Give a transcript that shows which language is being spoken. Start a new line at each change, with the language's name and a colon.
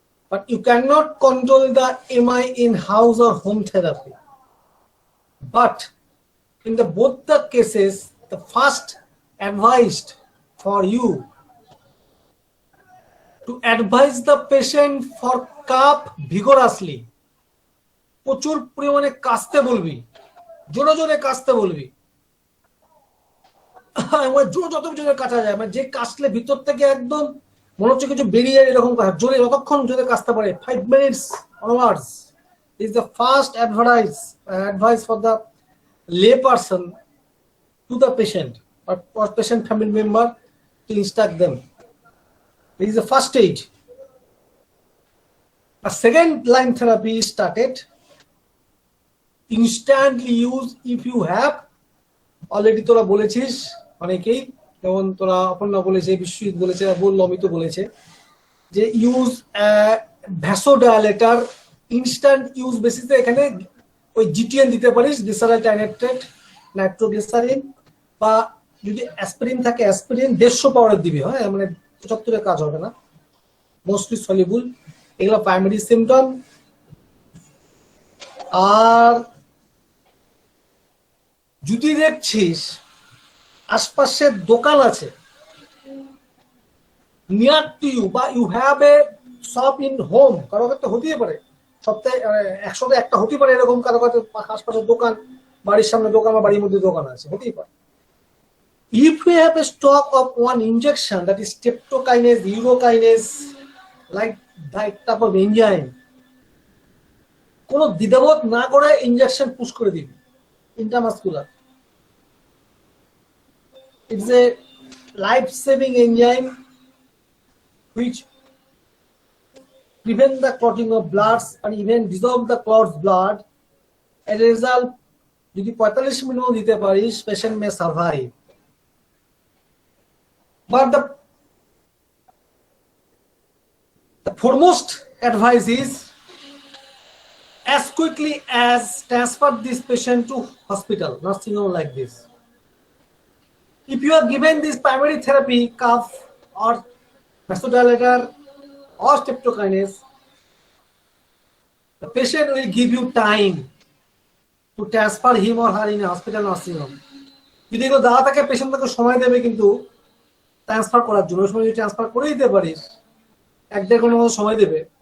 English: But you cannot control the MI in house or home therapy. But in both the cases, the first advised for you to advise the patient for cough vigorously.
Bangla: প্রচুর পরিমাণে কাশতে বলবি, জোরে জোরে কাশতে বলবি, যত জোরে কাটা যায়, মানে যে কাশলে ভিতর থেকে একদম মনে হচ্ছে কিছু বেরিয়ে যায় এরকম কাজ, জোরে যতক্ষণ জোরে কাশতে পারে
English: 5 minutes onwards is the first advice for the lay person to the patient or patient family member to instruct them. This is the first stage. A second line therapy is started. Instantly use if you have already
Bangla: তোরা বলেছিস অনেকেই, যেমন তোরা অপর্ণা বলেছে, বিশ্বজিৎ বলেছে, বলল, অমিত বলেছে যে ইউজ ভ্যাসোডাইলেটর ইনস্ট্যান্ট ইউজ বেসিসে এখানে ওই জিটিএন দিতে পারিস, গ্লিসারাইল ট্রাইনাইট্রেট, নাইট্রোগ্লিসারিন, বা যদি অ্যাসপিরিন থাকে অ্যাসপিরিন 150 পাউডার দিবি। হ্যাঁ, মানে 75 কাজ হবে না, মোস্টলি সলিবল। এগুলো প্রাইমারি সিমটম। আর যদি দেখছিস আশপাশের দোকান আছে
English: near to you,
Bangla: বা
English: you have a shop in home,
Bangla: কারো ক্ষেত্রে হতেই পারে সপ্তাহে 100-তে একটা হতে পারে এরকম, কারো কাছে আশপাশের দোকান, বাড়ির সামনে দোকান বা বাড়ির মধ্যে দোকান আছে, হতেই পারে।
English: If we have a stock of one injection, that is streptokinase, urokinase, like that type of enzyme,
Bangla: কোনো দ্বিধাবোধ না করে ইনজেকশন পুশ করে দিবি intramuscular.
English: It's a life-saving enzyme which prevent the clotting of bloods and even dissolve the clot's blood. As a result,
Bangla: যদি 45 minute দিতে পারিস,
English: patient may survive. But the foremost advice is as quickly as transfer this patient to hospital, nursing home like this. If you are given this primary therapy, cough or vasodilator or streptokinase, the patient will give you time to transfer him or her in a hospital nursing home.
Bangla: যদি এগুলো দেওয়া থাকে, patient তাকে সময় দেবে কিন্তু transfer করার জন্য। সময় যদি ট্রান্সফার করে দিতে পারিস, 1-1.5 ঘন্টার মতো সময় দেবে।